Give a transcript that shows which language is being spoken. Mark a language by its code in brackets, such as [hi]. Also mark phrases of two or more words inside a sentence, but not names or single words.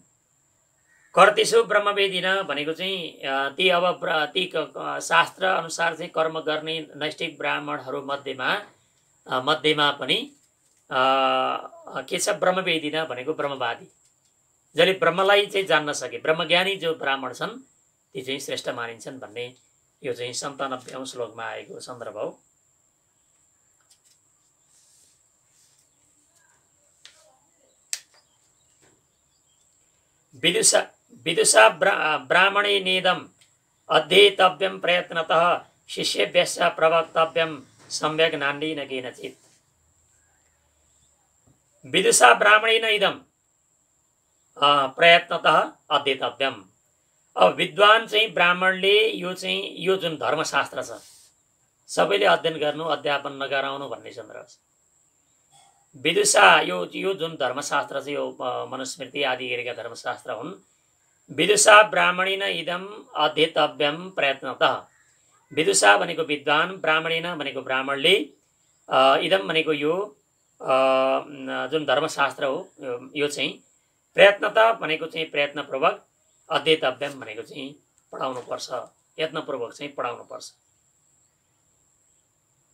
[sa] कर्तिषु ब्रह्मवेदिन [ne] भनेको चाहिँ ती अब ती शास्त्र अनुसार चाहिँ कर्म गर्ने नैष्ठिक ब्राह्मणहरू मध्येमा पनि के छ, ब्रह्मवेदिन भनेको ब्रह्मवादी, जसले ब्रह्मलाई चाहिँ जान्न सके, ब्रह्मज्ञानी जो ब्राह्मण छन् ती चाहिँ श्रेष्ठ मानिन्छन् भन्ने यो चाहिँ 97औं श्लोकमा आएको सन्दर्भ हो। [sa] विदुषा ब्राह्मणेनेदम् अध्येतव्यं प्रयत्नतः शिष्येभ्यश्च प्रवक्तव्यं सम्यक् नान्येन केनचित्। विदुषा ब्राह्मणेन इदं प्रयत्नतः अध्येतव्यम्। [ne] अब विद्वान चाहिँ ब्राह्मणले यो जुन धर्मशास्त्र छ सबैले अध्ययन गर्नु, अध्यापन नगराउनु भन्ने सन्दर्भ छ। विदुषा यो जुन धर्मशास्त्र छ यो मनुस्मृति आदि गरेका धर्मशास्त्र हुन्। [sa] विदुषा ब्राह्मणेन इदं अध्येतव्यं प्रयत्नतः, [ne] विदुषा भनेको विद्वान, ब्राह्मणेन भनेको ब्राह्मणले, इदं भनेको यो जुन धर्मशास्त्र हो यो चाहिँ प्रयत्नतः भनेको चाहिँ प्रयत्नपूर्वक, अध्येतव्यम भनेको चाहिँ पढाउनुपर्छ, यत्नपूर्वक चाहिँ पढाउनुपर्छ।